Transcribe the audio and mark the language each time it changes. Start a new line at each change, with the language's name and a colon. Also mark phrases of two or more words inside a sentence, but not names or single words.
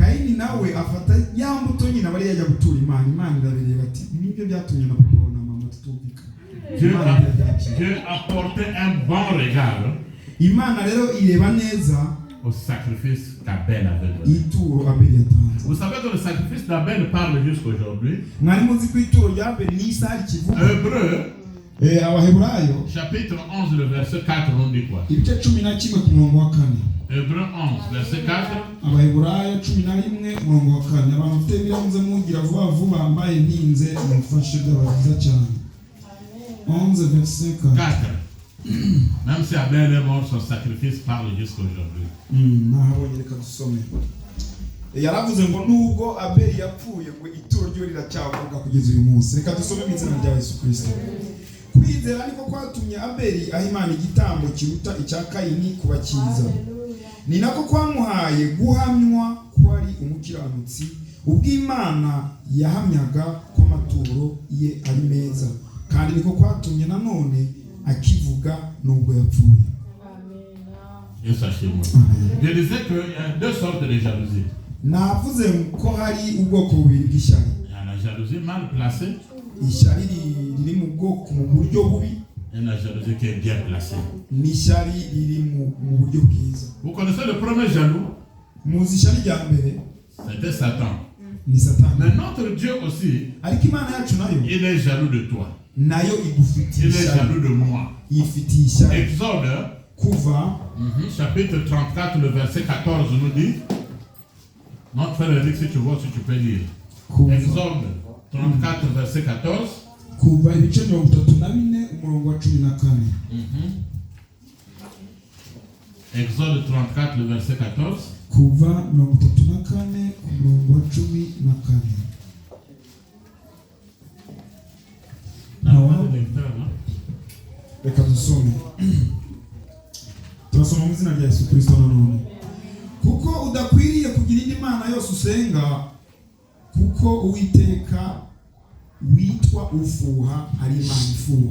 French: Dieu a porté un bon regard au sacrifice qu'Abel avait donné. Vous savez que le sacrifice d'Abel parle jusqu'à aujourd'hui. Hébreu Chapitre 11, le verset 4, on dit quoi? Hébreux 11, verset 4.
Kinyarwanda: Abaheburayo 11 umurongo wa 4. Abantu mutebira muze mugira vuba vuba bambaye ntinze mufashe byabagiza cyane.
French: 11 verset 4. Même si Abel est mort, son sacrifice parle jusqu'à aujourd'hui.
Kinyarwanda: Nahabonye reka dusome. Yaravuze ngo nubwo Abel yapfuye ngo ituro ryo riracyavuga kugeza uyu munsi. Reka dusome mu izina rya Yesu Kristo. Kwizera niko kwatumye Abeli aha Imana igitambo kiruta icya Kayini kubakiza. Ni nako kwamuhaye guhamywa ko ari umukiranutsi ubw'Imana yahamyaga ko amaturo ye ari meza, kandi niko kwatumye nanone akivuga nubwo yapfuye.
French: Je disais qu'il y a deux sortes de jalousie.
Kinyarwanda: Navuze ko hari ubwoko bubiri bw'ishyari.
French: Il y a la jalousie mal placée.
Kinyarwanda: Ishyari riri mu bwoko mu buryo bubi.
French: Et la jalousie qui est bien placée.
Kinyarwanda: N'ishyari riri mu buryo bwiza.
French: Vous connaissez le premier jaloux?
Kinyarwanda: Muzi ishyari rya mbere?
French: C'était Satan.
Kinyarwanda: Ni Satan.
French: Mais notre Dieu aussi,
Kinyarwanda: ariko Imana yacu nayo,
French: il est jaloux de toi.
Kinyarwanda: Nayo igufitiye ishyari.
French: Il est jaloux de moi.
Kinyarwanda: Ifitiye ishyari.
French: Exode,
Kinyarwanda: Kuva,
French: chapitre 34, le verset 14 nous dit. Notre frère Eric, si tu vois, si tu peux lire. Kuva. Exode 34, verset 14.
Kinyarwanda: Kuva ibice 34 umurongo wa 14.
French: Exode 34, le verset 14.
Kinyarwanda: Kuva 34 umurongo wa 14. Reka dusome. Turasoma mu izina rya Yesu Kristo nanone. Kuko udakwiriye kugira indi mana yose usenga, kuko Uwiteka witwa ufuha ari Imana ifuha.